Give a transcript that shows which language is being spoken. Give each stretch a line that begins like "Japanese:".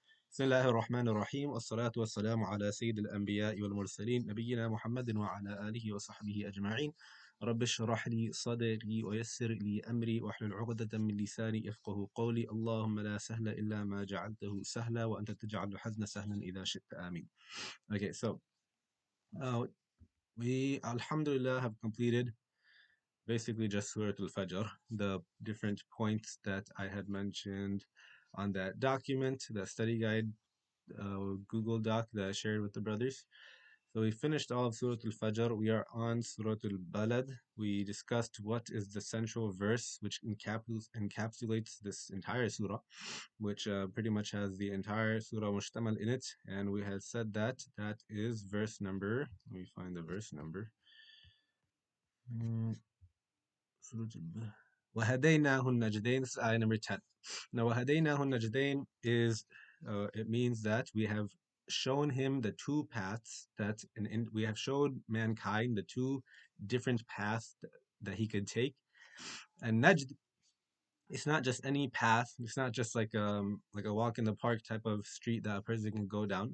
Arabic: بسم الله الرحمن الرحيم والصلاة والسلام على سيد الأنبياء والمرسلين نبينا محمد وعلى آله وصحبه أجمعين. رب اشرح لي صدري ويسر لي أمري واحلل عقدة من لساني يفقه قولي. اللهم لا سهل إلا ما جعلته سهلا وأنت تجعل الحزن سهلا إذا شئت. آمين.
English: Okay, so we Alhamdulillah have completed basically just Surah Al-Fajr, the different points that I had mentioned on that document, the study guide Google Doc that I shared with the brothers. So we finished all of Surah Al-Fajr. We are on Surah Al-Balad. We discussed what is the central verse which encapsulates this entire surah, which pretty much has the entire surah mushtamal in it. And we had said that that is verse number. Let me find the verse number.
Arabic: Mm, وَهَدَيْنَاهُ النَّجْدَيْنِ.
English: This is ayah number 10. Now,
Arabic: وَهَدَيْنَاهُ النَّجْدَيْنِ
English: is, it means that we have shown him the two paths that, we have showed mankind the two different paths that he could take. And Najd, it's not just any path. It's not just like a walk in the park type of street that a person can go down.